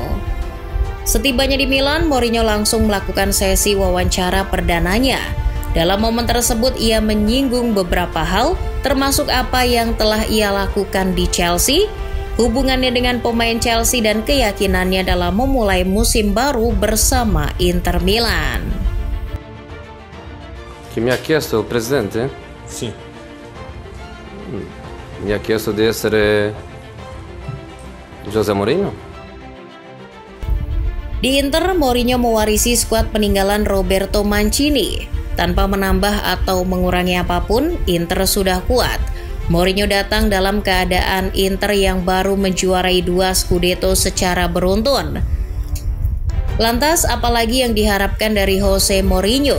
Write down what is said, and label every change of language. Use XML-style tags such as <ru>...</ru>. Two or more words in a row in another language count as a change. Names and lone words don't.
<id>Setibanya di Milan, Mourinho langsung melakukan sesi wawancara perdananya. Dalam momen tersebut, ia menyinggung beberapa hal, termasuk apa yang telah ia lakukan di Chelsea, hubungannya dengan pemain Chelsea, dan keyakinannya dalam memulai musim baru bersama Inter Milan.</id> <it>Che mi ha chiesto il presidente? Sì. Mi ha chiesto di essere Jose Mourinho.</it> <id>Di Inter, Mourinho mewarisi skuad peninggalan Roberto Mancini. Tanpa menambah atau mengurangi apapun, Inter sudah kuat. Mourinho datang dalam keadaan Inter yang baru menjuarai 2 Scudetto secara beruntun. Lantas, apalagi yang diharapkan dari Jose Mourinho?</id>